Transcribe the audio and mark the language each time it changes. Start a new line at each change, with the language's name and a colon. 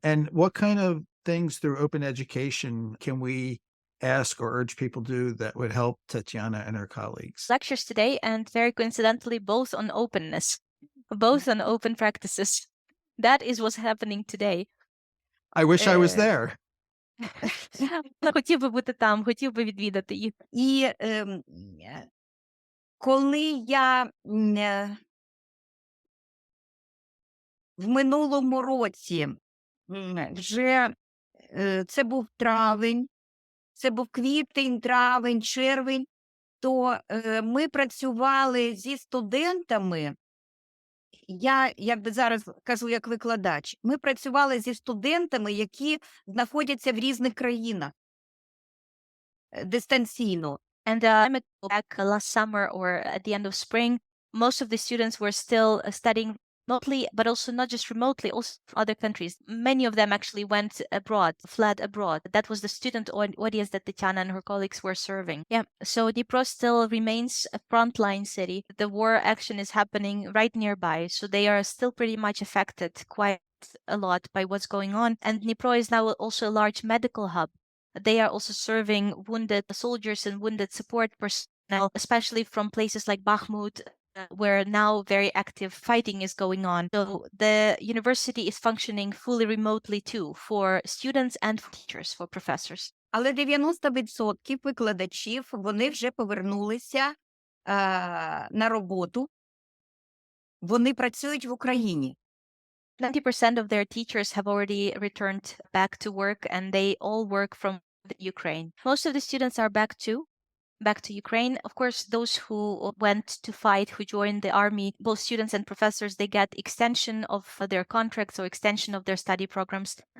English: And what kind of things through open education can we ask or urge people to do that would help Tetiana and her colleagues? Lectures today, and very coincidentally, both on openness, both on open practices. That is what's happening today. I wish I was there.
Ukrainian: Хотів би бути там, хотів би відвідати їх. І коли я в минулому році вже це був травень, це був квітень, травень, червень, то ми працювали зі студентами, я якби зараз кажу як викладач, ми працювали зі студентами, які знаходяться в різних країнах дистанційно.
English: And I met back last summer or at the end of spring, most of the students were still studying remotely, but also not just remotely, also from other countries. Many of them actually went abroad, fled abroad. That was the student audience that Tetiana and her colleagues were serving. Yeah, so Dnipro still remains a frontline city. The war action is happening right nearby, so they are still pretty much affected quite a lot by what's going on. And Dnipro is now also a large medical hub. They are also serving wounded soldiers and wounded support personnel, especially from places like Bakhmut, where now very active fighting is going on. So the university is functioning fully remotely too, for students and for teachers, for professors.
Ukrainian: Але 90% викладачів, вони вже повернулися на роботу. Вони працюють в Україні.
English: 90% of their teachers have already returned back to work, and they all work from Ukraine. Most of the students are back to Ukraine. Of course, those who went to fight, who joined the army, both students and professors, they get extension of their contracts or extension of their study programs.